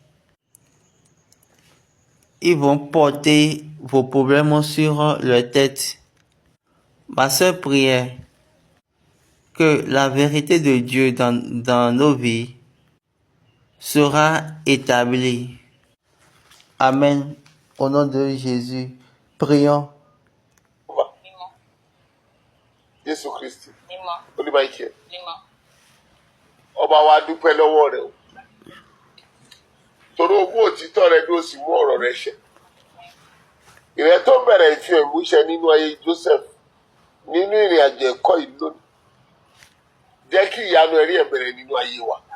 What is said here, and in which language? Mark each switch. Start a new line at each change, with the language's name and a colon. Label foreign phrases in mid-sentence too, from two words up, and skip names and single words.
French: Ils vont porter vos problèmes sur leur tête. Ma seule prière, que la vérité de Dieu dans nos vies sera établie. Amen. Au nom de Jésus, prions.
Yoruba: Jésù Kristi olúwa ìkẹ́ ọba wa dúpẹ́ lọ́wọ́ rẹ o torí ogún òtítọ́ rẹ ló sì mú ọ̀rọ̀ rẹ ṣẹ ìrẹ tó bẹ̀rẹ̀ ìfihàn ìmúṣẹ nínú ayé Joseph nínú ìrìn àjò ẹ̀kọ́ yìí lónìí jẹ́ kí ìyanu ẹ̀rí ẹ̀ bẹ̀rẹ̀ nínú ayé wa